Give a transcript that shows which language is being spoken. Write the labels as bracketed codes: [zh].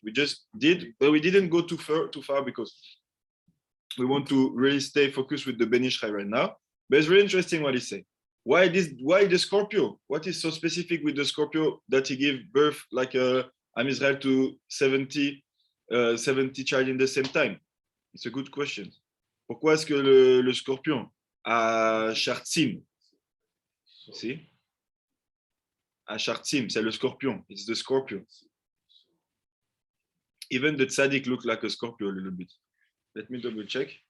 [en] We just did, but we didn't go too far because we want to really stay focused with the Ben Ish Chai right now. But it's very interesting what he said. Why the Scorpio? What is so specific with the Scorpio that he gave birth like Am Israel to 70 child in the same time? It's a good question. [fr] Pourquoi est-ce que le scorpion à Chartzim, si? À Chartzim, c'est le scorpion. [en] It's the scorpion. Even the tzaddik look like a scorpion a little bit. Let me double check.